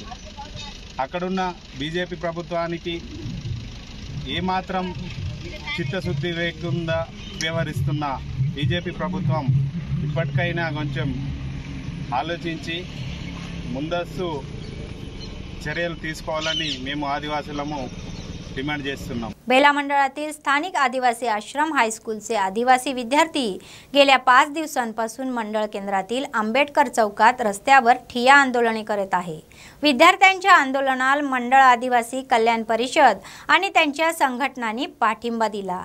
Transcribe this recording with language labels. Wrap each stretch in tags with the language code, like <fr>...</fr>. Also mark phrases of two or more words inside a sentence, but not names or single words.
<te>అక్కడున్న బీజేపీ ప్రభుత్వానికి ఏమాత్రం చిత్తశుద్ధి లేకుండా వ్యవహరిస్తున్న బీజేపీ ప్రభుత్వం ఇప్పటికైనా కొంచెం ఆలోచించి ముందస్తు చర్యలు తీసుకోవాలని మేము ఆదివాసులము డిమాండ్ చేస్తున్నాం.</te> <mr>बेला मंडळातील स्थानिक आदिवासी आश्रम हायस्कूलचे आदिवासी विद्यार्थी गेल्या 5 दिवसांपासून मंडळ केंद्रातील आंबेडकर चौकात रस्त्यावर ठिय्या आंदोलने करत आहे। विद्यार्थ्यांच्या आंदोलनाला मंडळ आदिवासी कल्याण परिषद आणि त्यांच्या संघटनांनी पाठिंबा दिला।</mr>